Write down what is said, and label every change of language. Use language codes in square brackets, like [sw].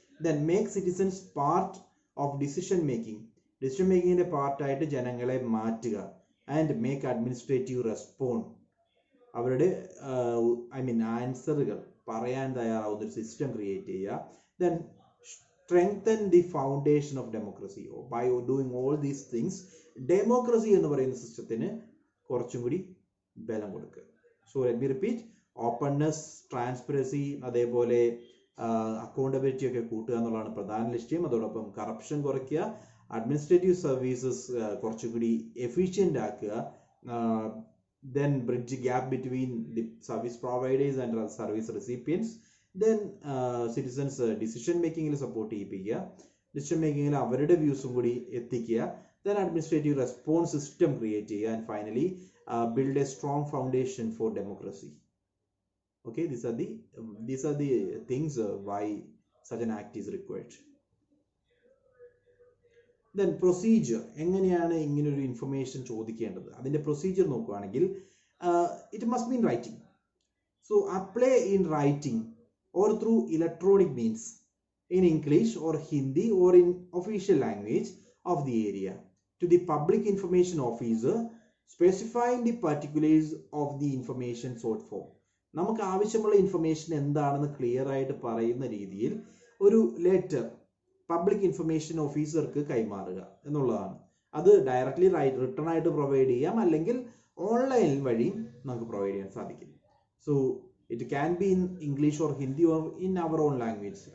[en] then make citizens part of decision മേക്കിങ്ങിന്റെ [ml] പാർട്ടായിട്ട് ജനങ്ങളെ മാറ്റുക. [en] and make administrative respond, [ml] അവരുടെ ആൻസറുകൾ പറയാൻ തയ്യാറാവുന്ന ഒരു സിസ്റ്റം ക്രിയേറ്റ് ചെയ്യുക. Then [en] strengthen the foundation of democracy. By doing all these things, [ml] democracy എന്ന് പറയുന്ന സിസ്റ്റത്തിന് കുറച്ചും കൂടി ബലം കൊടുക്കുക. [en] so let me repeat, [ml] openness, transparency, അതേപോലെ അക്കൗണ്ടബിലിറ്റി ഒക്കെ കൂട്ടുക എന്നുള്ളതാണ് പ്രധാന ലക്ഷ്യം. അതോടൊപ്പം കറപ്ഷൻ കുറയ്ക്കുക, അഡ്മിനിസ്ട്രേറ്റീവ് സർവീസസ് കുറച്ചുകൂടി എഫിഷ്യൻ്റ് ആക്കുക, [en] then bridge gap between the service providers and service recipients, [ml] then citizens decision making il support ചെയ്യിപ്പിക്കുക, decision making il അവരുടെ വ്യൂസും കൂടി എത്തിക്കുക, then administrative response system create ചെയ്യുക, [en] and finally build a strong foundation for democracy. Okay, these are the things why such an act is required. [ml] Then procedure, എങ്ങനെയാണ് ഇങ്ങനെ ഒരു information ചോദിക്കേണ്ടത്? അതിന്റെ procedure നോക്കുകയാണെങ്കിൽ [en] it must be in writing. So apply in writing or through electronic means in English or Hindi or in official language of the area to the public information officer, specifying the particulars of the information sought for. [ml] നമുക്ക് ആവശ്യമുള്ള information എന്താണെന്ന് clear ആയിട്ട് പറയുന്ന രീതിയിൽ ഒരു letter public information ഓഫീസർക്ക് കൈമാറുക എന്നുള്ളതാണ്. അത് ഡയറക്റ്റ്ലി റിട്ടേൺ ആയിട്ട് പ്രൊവൈഡ് ചെയ്യാം, അല്ലെങ്കിൽ ഓൺലൈൻ വഴിയും നമുക്ക് പ്രൊവൈഡ് ചെയ്യാൻ സാധിക്കും. [en] So it can be in English or Hindi or in our own language.